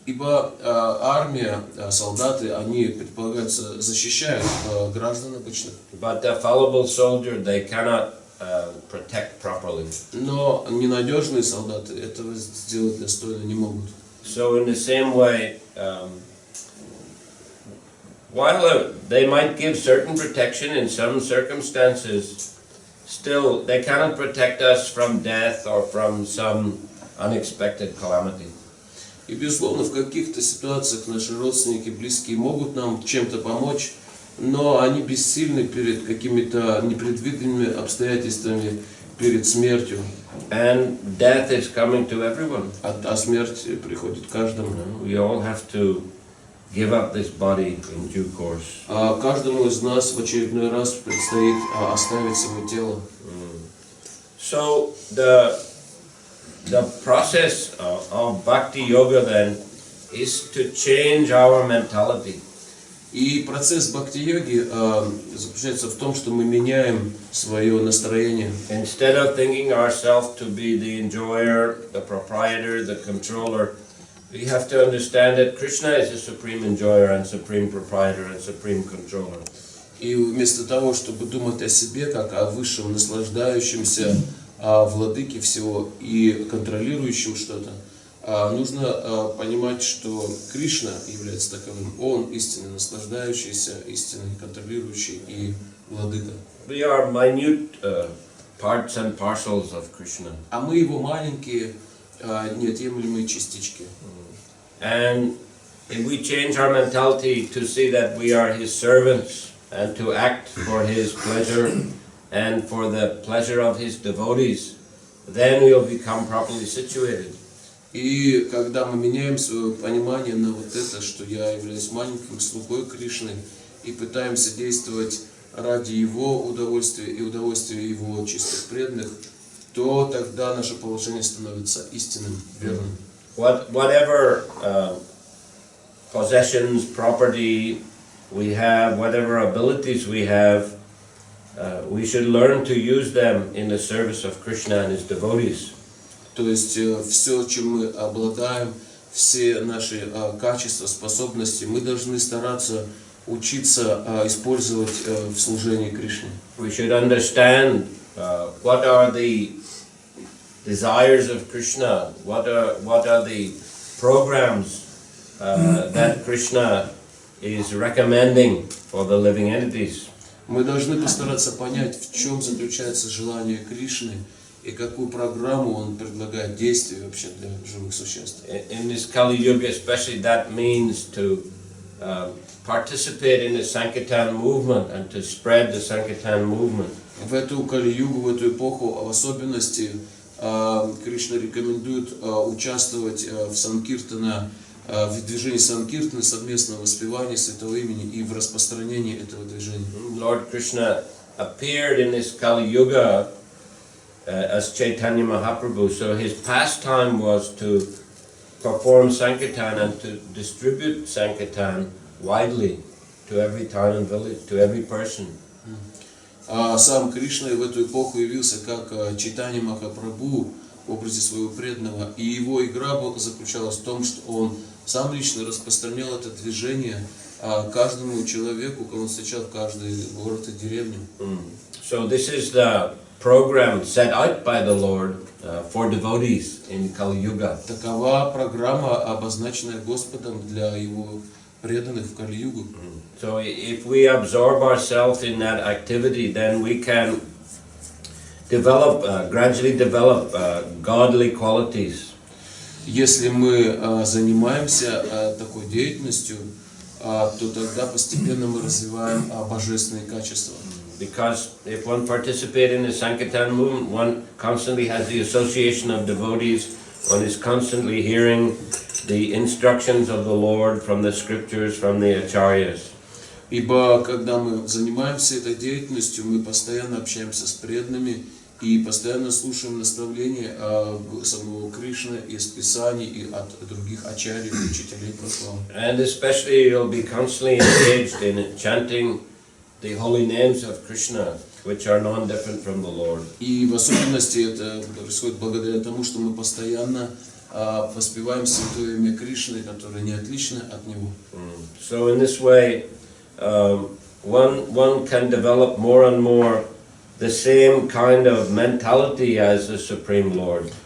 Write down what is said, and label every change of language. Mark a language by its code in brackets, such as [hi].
[ru] Ибо армия, солдаты, они предполагаются защищают граждан обычно. [en] But the fallible soldier, they cannot protect properly. [ru] Но ненадежные солдаты этого сделать достойно не могут. [en] So in the same way, while they might give certain protection in some circumstances, still they cannot protect us from death or from some unexpected calamity. [ru] И, безусловно, в каких-то ситуациях наши родственники, близкие могут нам чем-то помочь, но они бессильны перед какими-то непредвиденными обстоятельствами, перед смертью. [en] And death is coming to everyone. [ru] А смерть приходит каждому. [en] We all have to give up this body in due course. [ru] Каждому из нас в очередной раз предстоит оставить свое тело. [en] So the process of bhakti yoga then is to change our mentality. [ru] И процесс бхакти-йоги заключается в том, что мы меняем свое настроение. [en] Instead of thinking ourselves to be the enjoyer, the proprietor, the controller, we have to understand that Krishna is the supreme enjoyer and supreme proprietor and supreme controller. [ru] И вместо того, чтобы думать о себе как о высшем наслаждающемся владыке всего и контролирующим что-то, нужно понимать, что Кришна является таковым. Он истинный наслаждающийся, истинный контролирующий и владыка. [en] We are minute parts and parcels of Krishna. [ru] А мы его маленькие, неотъемлемые частички. [en] And if we change our mentality to see that we are his servants and to act for his pleasure and for the pleasure of his devotees, then we'll become properly situated. [ru] И когда мы меняем свое понимание на вот это, что я являюсь маленьким слугой Кришны, и пытаемся действовать ради его удовольствия и удовольствия его чистых преданных, то тогда наше положение становится истинным, верным. [en] Whatever possessions, property we have, whatever abilities we have, we should learn to use them in the service of Krishna and his devotees. [ru] То есть все, чем мы обладаем, все наши качества, способности, мы должны стараться учиться использовать в служении Кришне. [en] We should understand what are the desires of Krishna, what are the programs that Krishna is recommending for the living entities. [ru] Мы должны постараться понять, в чем заключается желание Кришны и какую программу он предлагает действий вообще для живых существ. [en] In this Kali Yuga especially, that means to participate in the Sankirtan movement and to spread the Sankirtan movement. [ru] В эту Кали-югу, в эту эпоху, в особенности, Кришна рекомендует участвовать в Санкиртана, в движении Санкиртана, совместного воспевания святого имени и в распространении этого движения. [en] Lord Krishna appeared in this Kali Yuga as Chaitanya Mahaprabhu, so his pastime was to perform Sankirtan and to distribute Sankirtan widely to every town and village, to every person. [ru] Сам Кришна в эту эпоху явился как Чайтанья Махапрабху в образе своего преданного, и его игра заключалась в том, что он сам лично распространял это движение каждому человеку, кого он встречал в каждый город и деревню. [en] So this is the program set out by the Lord for devotees in Kali Yuga. [ru] Такова программа, обозначенная Господом для его преданных в Кали-югу. [en] So if we absorb ourselves in that activity, then we can gradually develop godly qualities. [ru] Если мы занимаемся такой деятельностью, то тогда постепенно мы развиваем божественные качества. [en] Because if one participates in the Sankirtan movement, one constantly has the association of devotees, one is constantly hearing the instructions of the Lord from the scriptures, from the acharyas. [ru] Ибо когда мы занимаемся этой деятельностью, мы постоянно общаемся с преданными и постоянно слушаем наставления самого Кришны из Писаний и от других ачарьев, учителей Прабху. [en] And especially you'll be constantly engaged in chanting the holy names of Krishna, which are non-different from the Lord. [ru] И в особенности это происходит благодаря тому, что мы постоянно воспеваем святое имя Кришны, которое не отлично от него. [en] So in this way, one can develop more and more the same kind of mentality as the Supreme Lord.